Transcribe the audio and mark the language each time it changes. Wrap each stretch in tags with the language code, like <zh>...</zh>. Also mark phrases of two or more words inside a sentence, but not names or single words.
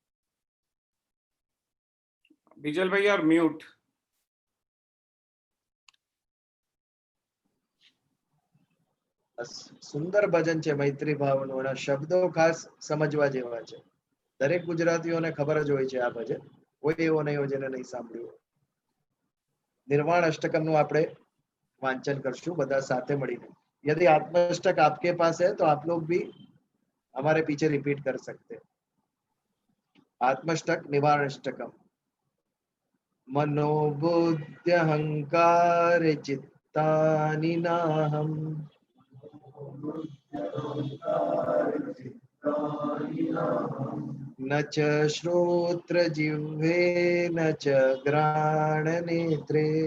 <en>Bijal bhai, you are mute.</en> <gu>સુંદર ભજન છે મૈત્રી ભાવનું, એના શબ્દો ખાસ સમજવા જેવા છે. દરેક ગુજરાતીઓને ખબર જ હોય છે આ ભજન, કોઈ એવો નહીં હોય જેને નહીં સાંભળ્યું હોય. निर्वाण अष्टकम નું આપણે વાંચન કરશુ બધા સાથે મળીને.</gu> <hi>यदि आत्मष्टक आपके पास है तो आप लोग भी हमारे पीछे रिपीट कर सकते हैं.</hi> <sa>आत्मष्टक निवारण अष्टकम. मनोबुद्धि अहंकार चित्तानि नाहम् न च श्रोत्र जिह्वे न च घ्राण नेत्रे</sa>